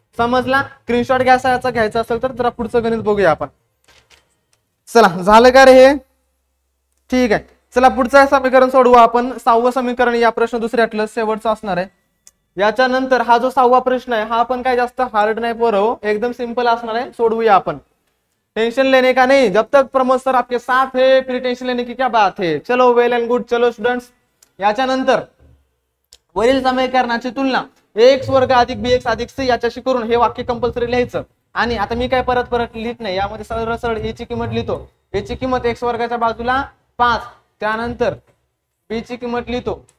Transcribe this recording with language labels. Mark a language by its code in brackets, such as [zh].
[mr] समजला, स्क्रीनशॉट घ्यायचा असेल तर जरा पुढचं गणित बघूया आपण. चला झालं का रे हे, ठीक आहे. चला पुढचं समीकरण सोडवू आपण. 6वं समीकरण या प्रश्न दुसऱ्यातलं शेवटचं असणार आहे. याच्या नंतर हा जो 6वा प्रश्न आहे हा पण काय जास्त हार्ड नाही पोरं, एकदम सिंपल असणार आहे, सोडवूया आपण. [hi] टेंशन लेने का नहीं, जब तक प्रमोद सर आपके साथ है फिर टेंशन लेने की क्या बात है. [en] चलो well and good. [mr] चलो स्टुडंट्स, याच्या नंतर वरील समीकरणाची तुलना x वर्ग अधिक bx अधिक c याच्याशी करून हे वाक्य कंपल्सरी लिहायचं. आणि आता मी काय परत लिहित नाही, यामध्ये सरळ सरळ a ची किंमत लिहितो. a ची किंमत x वर्गाच्या बाजूला 5, त्यानंतर b ची किंमत लिहितो.